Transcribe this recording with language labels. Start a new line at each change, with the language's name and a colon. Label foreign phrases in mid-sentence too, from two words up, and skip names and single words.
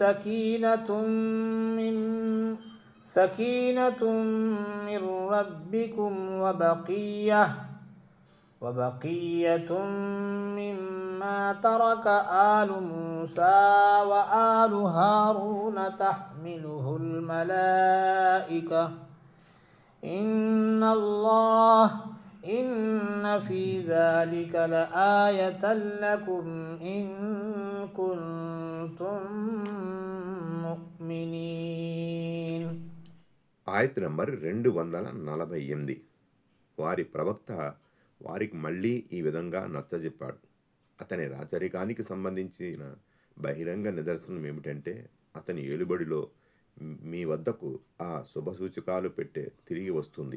Arabic: سكينة من ربكم وبقية مما ترك آل موسى وآل هارون تحمله الملائكة إن في ذلك لآية لكم إن كنتم مؤمنين.
Telugu: ఆయత్ నంబర్ 248. వారి ప్రవక్త వారికి మళ్ళీ ఈ విధంగా నచ్చజెప్పాడు. అతని రాచరికానికి సంబంధించిన బహిరంగ నిదర్శనం ఏమిటంటే, అతని ఏలుబడిలో మీ వద్దకు ఆ శుభసూచకాలు పెట్టే తిరిగి వస్తుంది.